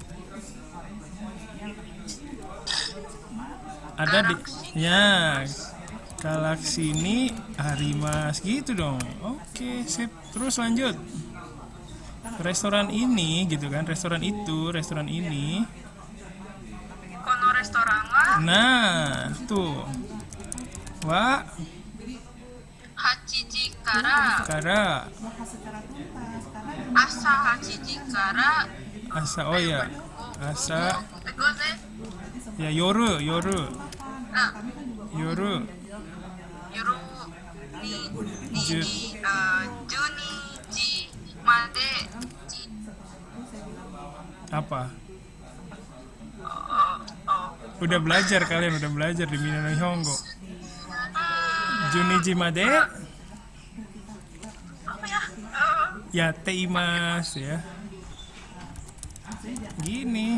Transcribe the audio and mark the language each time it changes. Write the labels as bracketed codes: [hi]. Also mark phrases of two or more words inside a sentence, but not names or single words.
[id] Ada di Galaksi ini Harimas gitu dong. Oke, sip. Terus lanjut. Restoran ini gitu kan, restoran ini. [ja] このレストランは [id] Nah, tuh. Wa [ja] 八時から kara 朝八時から朝朝 goze や夜 [id] nah [ja] yoru 夜に Ju- 12時まで [id] apa? Udah belajar di Minano Nihongo. [ja] 十二時まで [id] apa ya? [ja] やっていますや. Gini.